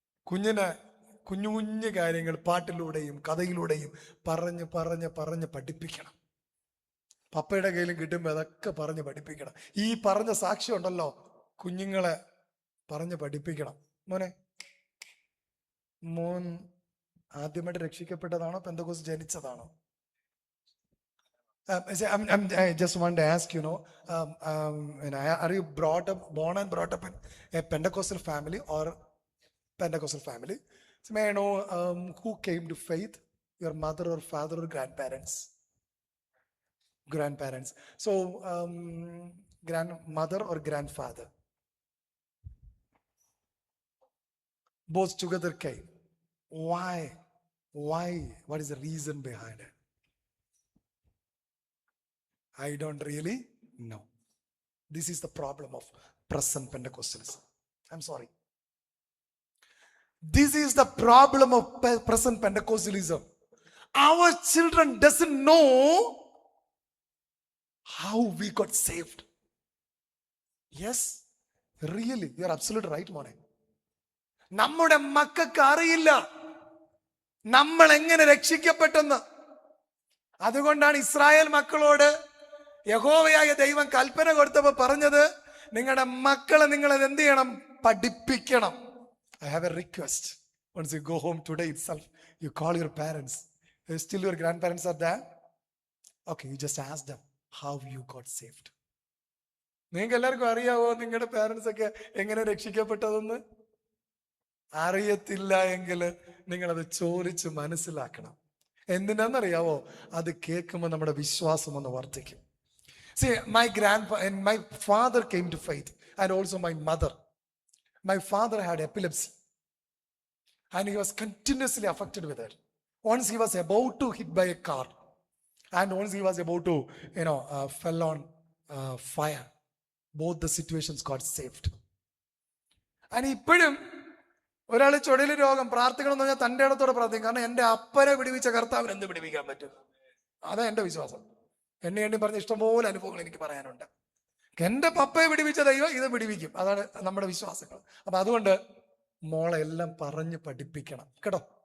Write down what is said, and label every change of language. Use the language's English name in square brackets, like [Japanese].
[Malayalam] കുഞ്ഞിന് കുഞ്ഞു കുഞ്ഞു കാര്യങ്ങൾ പാട്ടിലൂടെയും കഥയിലൂടെയും പറഞ്ഞ് പഠിപ്പിക്കണം. പപ്പയുടെ കയ്യിലും കിട്ടുമ്പോൾ അതൊക്കെ പറഞ്ഞ് പഠിപ്പിക്കണം. ഈ പറഞ്ഞ സാക്ഷ്യം ഉണ്ടല്ലോ, കുഞ്ഞുങ്ങളെ പറഞ്ഞ് പഠിപ്പിക്കണം. മോൻ ആദ്യമായിട്ട് രക്ഷിക്കപ്പെട്ടതാണോ Pentecost ജനിച്ചതാണോ? [English] I just want to ask, are you born and brought up in a Pentecostal family or Pentecostal family? So may I know who came to faith? Your mother or father or grandparents? Grandparents. So grandmother or grandfather? Both together came. Why? What is the reason behind it? I don't really know. This is the problem of present Pentecostalism. I'm sorry. This is the problem of present Pentecostalism. Our children doesn't know how we got saved. Yes, really, you're absolutely right, Mone. [Malayalam] നമ്മുടെ മക്കൾക്ക് അറിയില്ല നമ്മൾ എങ്ങനെ രക്ഷിക്കപ്പെട്ടെന്ന്. അതുകൊണ്ടാണ് Israel മക്കളോട് യഹോവയായ ദൈവം കൽപ്പന കൊടുത്തപ്പോൾ പറഞ്ഞത്, നിങ്ങളുടെ മക്കളെ നിങ്ങൾ എന്ത് ചെയ്യണം? പഠിപ്പിക്കണം. [English] I have a request. Once you go home today itself, you call your parents. Still your grandparents are there? Okay, you just ask them how you got saved. [Malayalam] നിങ്ങൾക്ക് എല്ലാവർക്കും അറിയാവോ നിങ്ങളുടെ പാരൻസ് ഒക്കെ എങ്ങനെ രക്ഷിക്കപ്പെട്ടതെന്ന്? അറിയത്തില്ല എങ്കിൽ നിങ്ങളത് ചോദിച്ച് മനസ്സിലാക്കണം. എന്തിനാന്നറിയാവോ? അത് കേൾക്കുമ്പോൾ നമ്മുടെ വിശ്വാസം ഒന്ന് വർദ്ധിക്കും. [English] See, my father came to faith, and also my mother. My father had epilepsy, and he was continuously affected with it. Once he was about to hit by a car, and once he was about to, fell on fire. Both the situations got saved. And [Malayalam] ഇപ്പോഴും ഒരാൾ ചുഴലി രോഗം പ്രാർത്ഥിക്കണം എന്ന് പറഞ്ഞാൽ തൻ്റെ ഇടത്തോടെ പ്രാർത്ഥിക്കും. കാരണം എൻ്റെ അപ്പനെ പിടിപ്പിച്ച കർത്താവിന് എന്ത് പിടിപ്പിക്കാൻ പറ്റും? അതാ എൻ്റെ വിശ്വാസം. എണ്ണി പറഞ്ഞ ഇഷ്ടംപോലെ അനുഭവങ്ങൾ എനിക്ക് പറയാനുണ്ട്. എൻ്റെ പപ്പയെ പിടിപ്പിച്ച ദൈവം ഇത് പിടിപ്പിക്കും. അതാണ് നമ്മുടെ വിശ്വാസങ്ങൾ. അപ്പൊ അതുകൊണ്ട് മോളെ എല്ലാം പറഞ്ഞ് പഠിപ്പിക്കണം കേട്ടോ.